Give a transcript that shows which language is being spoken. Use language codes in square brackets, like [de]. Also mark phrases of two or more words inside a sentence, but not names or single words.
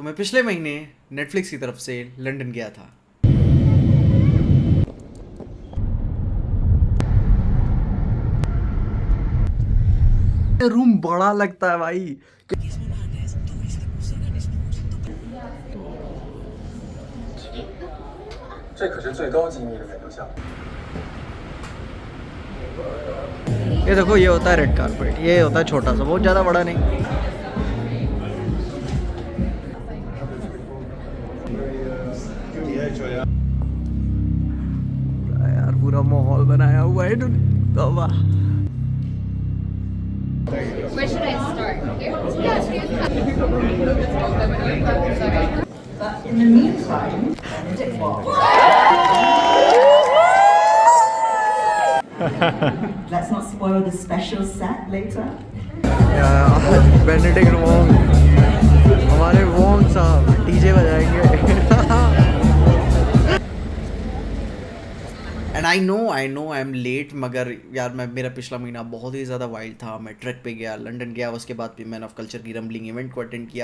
[hi] मैं पिछले महीने नेटफ्लिक्स की तरफ से लंदन गया था। रूम बड़ा लगता है भाई। [zh] 这可是最高机密的美图项目。 [hi] ये देखो, ये होता है [en] red carpet, [hi] ये होता है छोटा सा, बहुत ज़्यादा बड़ा नहीं। यार पूरा माहौल बनाया हुआ है तौबा। [en] Where should I start? Here? But in the meantime, Benedict Wong. Let's not spoil the special set later. [hi] बेनेडिक्ट वोंग, हमारे वोंग साहब डीजे बजाएंगे। [en] and I know I am late, [hi] मगर यार मेरा पिछला महीना बहुत ही ज़्यादा वाइल्ड था। मैं ट्रैक पे गया, लंदन गया, उसके बाद भी मैन ऑफ कल्चर की [en] rumbling event [hi] को अटेंड किया।